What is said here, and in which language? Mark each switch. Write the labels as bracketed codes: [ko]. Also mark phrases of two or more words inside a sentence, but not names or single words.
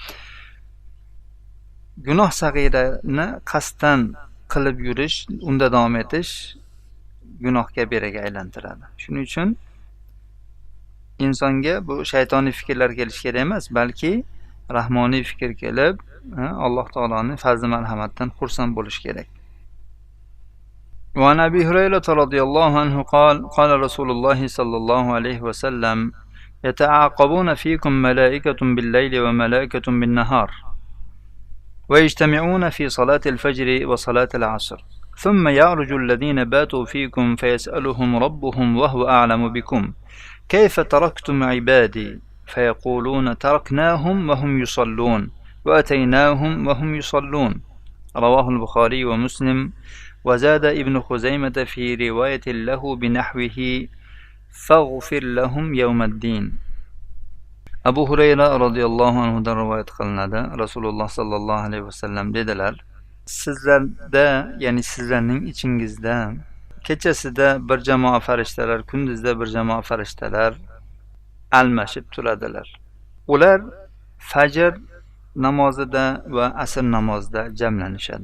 [uz] Gunoh sag'irani qasddan qilib yurish, unda davom etish gunoh kabiraga aylantiradi. Shuning uchun insonga bu shaytoniy fikrlar kelish kerak emas, balki rahmoniy fikr kelib, Alloh taoloning fazl marhamatidan xursand bo'lish kerak. [ar] وعن أبي هريرة رضي الله عنه قال قال رسول الله صلى الله عليه وسلم يتعاقبون فيكم ملائكة بالليل وملائكة بالنهار ويجتمعون في صلاة الفجر وصلاة العصر ثم يعرج الذين باتوا فيكم فيسألهم ربهم وهو أعلم بكم كيف تركتم عبادي فيقولون تركناهم وهم يصلون وأتيناهم وهم يصلون. رواه البخاري ومسلم. وزاد ابن خزيمة في رواية له بنحوه فاغفر لهم يوم الدين. [uz] Abu Hurayra [ar] رضي الله عنه [uz] rivoyat qilinadi. Rasululloh [ar] صلى الله عليه وسلم [uz] dedilar: sizlarda, ya'ni sizlarning ichingizda kechasida bir jamoa farishtalar, kunduzda bir jamoa farishtalar almashib turadilar. Ular fajr namozida va asr namozida jamlanishadi.